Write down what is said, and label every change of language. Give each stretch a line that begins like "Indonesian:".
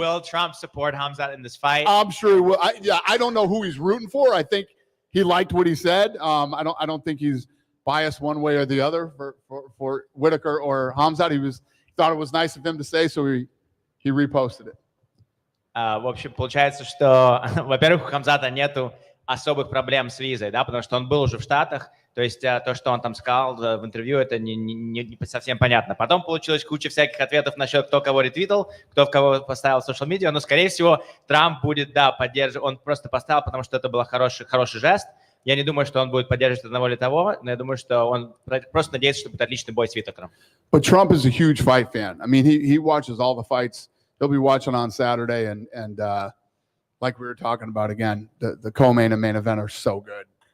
English: Will Trump support Hamzat in this fight? I'm sure he will. I don't know who he's rooting for. I think he liked what he said. I don't think he's biased one way or the other for Whitaker or Hamzat. He thought it was nice of him to say, so he reposted it.
Russian: В общем, получается, что, во-первых, у Хамзата нету особых проблем с визой, да, потому что он был уже в Штатах, то есть то, что он там сказал в интервью, это не совсем понятно. Потом получилась куча всяких ответов насчет кто кого ретвитал, кто в кого поставил в social media, но, скорее всего, Трамп будет, да, поддерживать, он просто поставил, потому что это был хороший жест, Я не думаю, что он будет поддерживать одного или того, но я думаю, что он просто надеется, что будет отличный бой с Витакером.
English: But Trump is a huge fight fan. I mean, he watches all the fights. He'll be watching on Saturday, and like we were talking about again, the co-main and main event are so good.